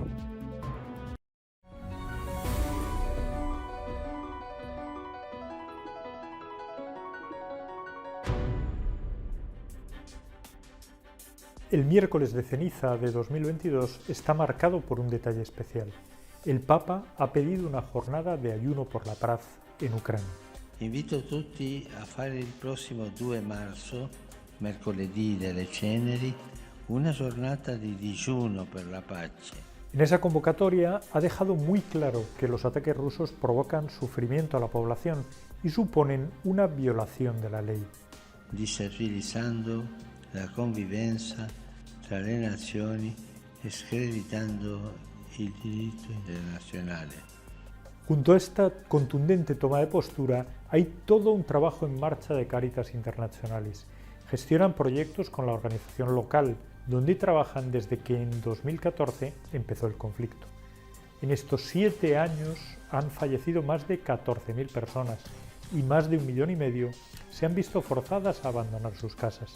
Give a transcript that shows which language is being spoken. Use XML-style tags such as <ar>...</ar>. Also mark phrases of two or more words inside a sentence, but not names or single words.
<es>El miércoles de ceniza de 2022 está marcado por un detalle especial. El Papa ha pedido una jornada de ayuno por la paz en Ucrania.</es> <it>Invito tutti a fare il prossimo 2 marzo, mercoledì delle Ceneri, una giornata di digiuno per la pace.</it> <es>En esa convocatoria ha dejado muy claro que los ataques rusos provocan sufrimiento a la población y suponen una violación de la ley.</es> <it>Disabilizzando la convivenza tra le nazioni e screditando il diritto internazionale.</it> <es>Junto a esta contundente toma de postura, hay todo un trabajo en marcha de Cáritas Internacionales. Gestionan proyectos con la organización local, donde trabajan desde que en 2014 empezó el conflicto. En estos 7 años han fallecido más de 14.000 personas y más de 1,5 millones se han visto forzadas a abandonar sus casas.</es>